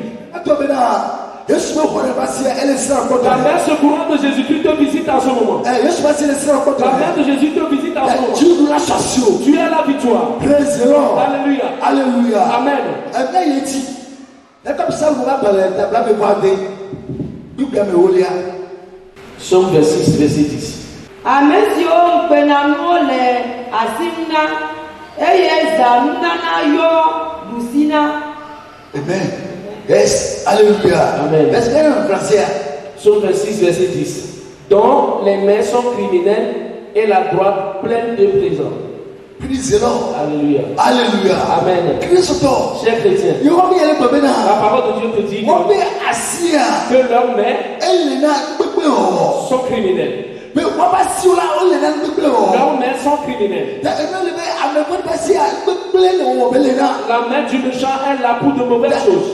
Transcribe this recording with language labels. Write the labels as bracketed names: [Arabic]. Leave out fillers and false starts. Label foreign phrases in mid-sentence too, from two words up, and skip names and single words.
[French] La main secourante de Jésus-Christ te visite en ce moment. La main de Jésus te visite en ce moment. Tu as la victoire. Alléluia. Alléluia. Amen. Somme 26, verset 10. [Ewe] Ame siwo ŋukpenanuwo le asim na eye zanunana yɔ ɖusi na. [French] Amen. Yes. Alléluia. Amen. Est-ce qu'il y a un français? Somme 26, verset 10. Dont les mains sont criminelles et la droite pleine de présents. [English] Praise the Lord. [French] Alléluia. Alléluia. Amen. Cher chrétien, la parole de Dieu te dit que leurs mains sont criminelles. Là où mes sont criminels. La main du méchant est là pour de mauvaises choses.